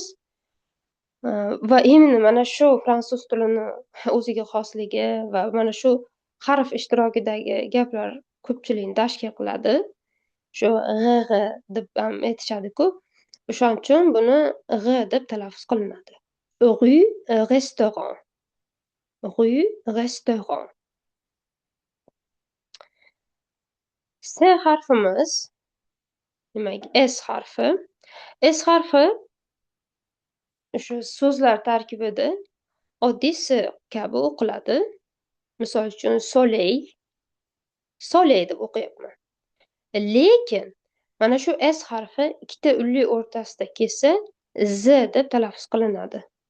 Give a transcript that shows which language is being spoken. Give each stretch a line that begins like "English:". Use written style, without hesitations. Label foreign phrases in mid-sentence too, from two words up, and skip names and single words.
Uzbek: Va endi mana shu fransuz tilini o'ziga xosligi va mana shu harf ishtirokidagi gaplar ko'pchilikni tashkil qiladi. Shu g'g deb ham aytishadi-ku. O'shaning uchun buni G deb talaffuz qilinadi.
French: Rue, restaurant. Rue, restaurant.
Uzbek: S harfimiz, demak, S harfi. S harfi shu so'zlar tarkibida oddiy S kabi o'qiladi. Misol uchun soleil deb o'qiyapman. Lekin mana shu S harfi ikkita unli o'rtasida kelsa, Z deb talaffuz qilinadi.